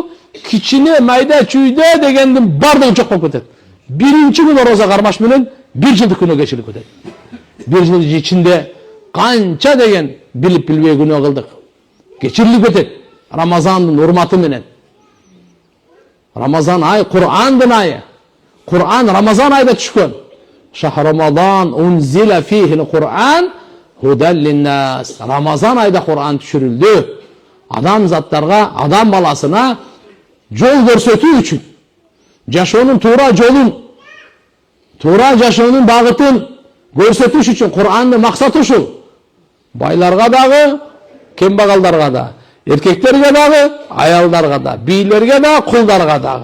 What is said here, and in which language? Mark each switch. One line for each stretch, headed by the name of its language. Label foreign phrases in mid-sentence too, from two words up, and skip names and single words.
Kyrgyz: Кичине майда чүйдө дегендин бардыгы жок болуп кетет. Биринчи күн орозо кармаш менен бир жылдык күнөө кечирип кетет. Бир жыл ичинде канча деген билип билбей күнөө кылдык. Кечирилип кетет Рамазандын урматы менен. Рамазан ай Кур'андын айы. Куран Рамазан айда
Arabic: түшкөн. شهر رمضان أنزل فيه القرآن هدى للناس.
Kyrgyz: Рамазан айда Кур'ан түшүрүлдү. Адам заттарга, адам баласына жол көрсөтүү үчүн. Жашоонун туура жолун, туура жашоонун багытын көрсөтүш үчүн Кур'андын максаты ушул. Байларга дагы, кембагалдарга да, эркектерге дагы, аялдарга да, бийлерге да, кулдарга дагы.